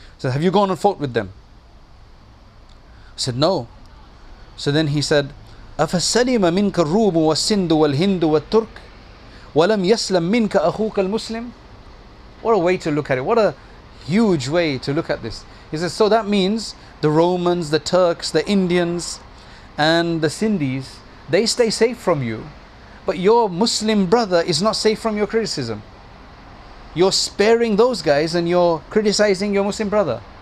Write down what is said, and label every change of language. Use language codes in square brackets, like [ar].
[en] So have you gone and fought with them? I said no. So then he said, [ar] أفسلم منك الروم والسند والهند والترك ولم يسلم منك أخوك المسلم. [en] What a way to look at it. What a huge way to look at this. He says, so that means the Romans, the Turks, the Indians and the Sindhis, they stay safe from you, but your Muslim brother is not safe from your criticism. You're sparing those guys and you're criticizing your Muslim brother.